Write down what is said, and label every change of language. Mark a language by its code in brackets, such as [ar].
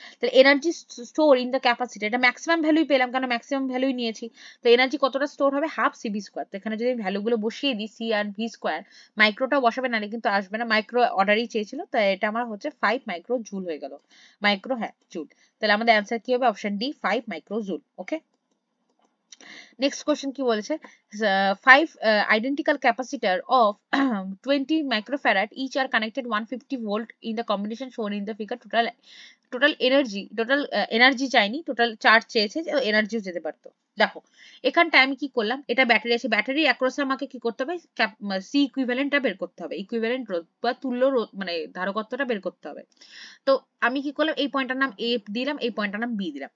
[bn] তাহলে [en] energy store in the capacity, [bn] এটা maximum ভ্যালুই পেলাম, কারণ ম্যাক্সিমাম ভ্যালুই নিয়েছি, তো এনার্জি কতটা স্টোর হবে, হাফ সিভি স্কোয়ার। তো এখানে যদি ভ্যালুগুলো বসিয়ে দিই, সি আর ভি স্কোয়ার, মাইক্রোটাও বসাবে না কিন্তু আসবে না, মাইক্রো অর্ডারই চেয়েছিল, তো এটা আমার হচ্ছে 5 মাইক্রো জুল হয়ে গেল, মাইক্রো হ্যাঁ জুল। তাহলে আমাদের অ্যান্সার কি হবে, অপশন ডি 5 মাইক্রো জুল। ওকে, নেক্সট কোশ্চেন কি বলেছে, [en] 5 identical capacitor of 20 microfarad each are connected 150 volt in the combination shown in the figure. [bn] Total energy চাইনি, টোটাল চার্জ চেয়েছে, এনার্জিও যেতে পারতো। দেখো এখানটায় আমি কি করলাম, এটা ব্যাটারি আছে, ব্যাটারি অ্যাক্রসে আমাকে কি করতে হবে, সি ইকুইভ্যালেন্টটা বের করতে হবে, ইকুইভ্যালেন্ট রোধ বা তুল্য রোধ মানে ধারকত্বটা বের করতে হবে। তো আমি কি করলাম, এই পয়েন্টটার নাম এ দিলাম, এই পয়েন্টটার নাম বি দিলাম।